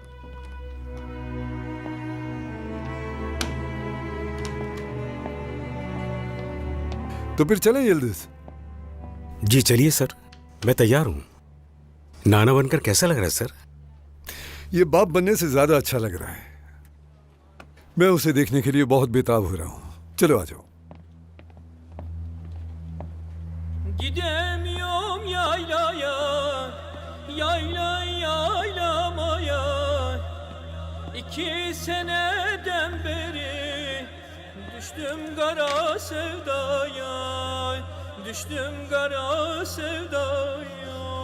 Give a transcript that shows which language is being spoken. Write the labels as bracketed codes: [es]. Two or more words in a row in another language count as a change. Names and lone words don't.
[hi] तो फिर चलें जल्दी से। जी चलिए सर, मैं तैयार हूँ। नाना बनकर कैसा लग रहा है सर? ये बाप बनने से ज्यादा अच्छा लग रहा है। मैं उसे देखने के लिए बहुत बेताब हो रहा हूँ। चलो आ जाओ। [tr] Gidemiyorum yaylaya, yayla yaylamaya. 2 seneden beri düştüm kara sevdaya, düştüm kara sevdaya.